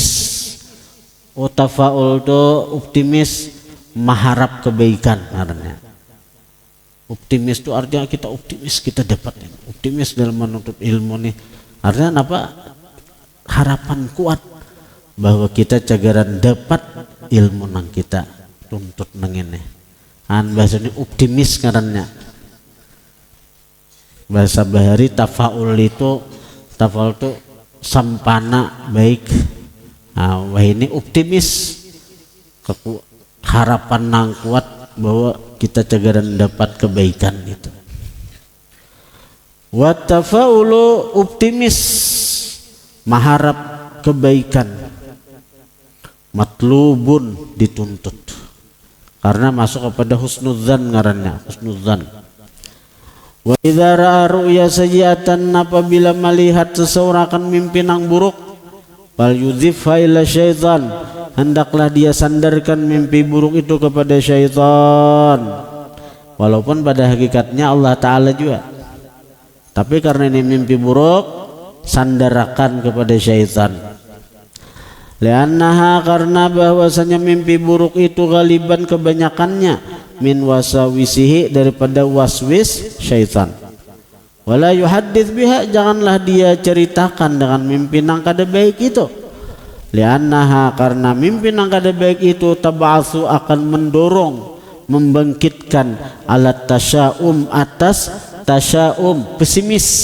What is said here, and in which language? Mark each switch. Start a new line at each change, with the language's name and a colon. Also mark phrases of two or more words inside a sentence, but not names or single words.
Indonesian: Tafaul itu optimis, mengharap kebaikan karena. Optimis itu artinya kita optimis kita dapat, optimis dalam menuntut ilmu nih.
Banjar: Artinya apa? Harapan kuat bahwa kita cagaran dapat ilmu nang kita tuntut nang ini. Bahasanya optimis karena. Bahasa bahari tafaul itu sampana baik. Wah ini optimis, harapan nang kuat bahwa kita cagaran dapat kebaikan itu.
Arabic: والتفاؤل,
Indonesian: optimis, mengharap kebaikan. Matlubun, dituntut, karena masuk kepada husnudzan ngarannya, husnudzan.
Arabic: وإذا رأى رؤيا سيئة,
Indonesian: apabila melihat seseorang akan mimpi nang buruk,
Arabic: فليضفها إلى الشيطان,
Indonesian: hendaklah dia sandarkan mimpi buruk itu kepada syaitan. Walaupun pada hakikatnya Allah Ta'ala juga, tapi karena ini mimpi buruk, sandarkan kepada syaitan. Liannaha, karena bahwasanya mimpi buruk itu galiban kebanyakannya
Arabic: من وساوسه,
Indonesian: daripada waswis syaitan.
Arabic: ولا يحدث بها,
Indonesian: janganlah dia ceritakan dengan mimpi
Banjar: nang kada
Indonesian: baik itu. Liannaha, karena mimpi
Banjar: nang kada
Indonesian: baik itu tab'atsu, akan mendorong, membangkitkan alat tasyaum, atas tasyaum, pesimis.